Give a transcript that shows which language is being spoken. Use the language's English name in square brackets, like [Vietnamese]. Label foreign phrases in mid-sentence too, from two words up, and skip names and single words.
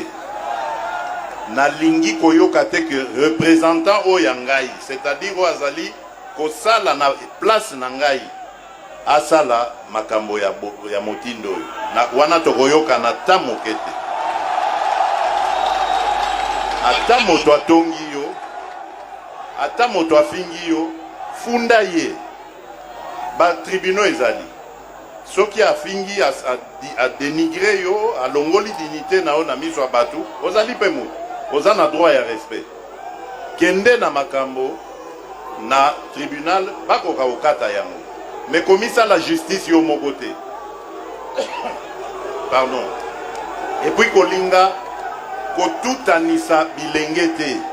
[Lingala] Na lingi koyoka te [French] que représentant [Lingala] o yangai, [French] c'est-à-dire [Lingala] o azali ko sala na place nangai asala makambo ya motindo na wana to koyoka na tamokete. Ata moto atongi yo, ata moto afingi yo, funda ye. Ba tribunaux ezali. Soki afingi a dénigré yo, a longoli dignité na o na miso abatu, ozali pe moto. Ozana [French] droit et respect. [Lingala] Kende na makambo, na tribunal bakoka okata yango. Mais komisa [French] la justice [Lingala] yo [French] mon côté. [Lingala] Pardon. [French] Et puis [Lingala] kolinga kotutanisa bilenge te.